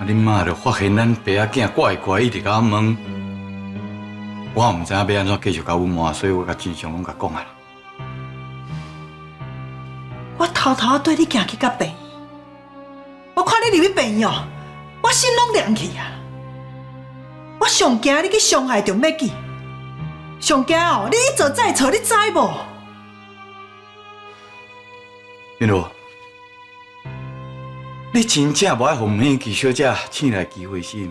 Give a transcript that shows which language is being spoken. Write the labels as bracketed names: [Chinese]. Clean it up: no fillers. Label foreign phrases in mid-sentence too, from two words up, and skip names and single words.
[Min Nan Chinese] 恁妈就发现咱爸仔囝怪怪，一直甲我问，我也毋知影要安怎继续甲阮问，所以我甲真相拢甲讲啊啦。我偷偷对你行去甲病院，我看你入去病院哦，我心拢凉去啊！我上惊你去伤害着美琪，上惊哦，你一错再错，你知无？斌如，你真正无爱互美琪小姐请来机会是？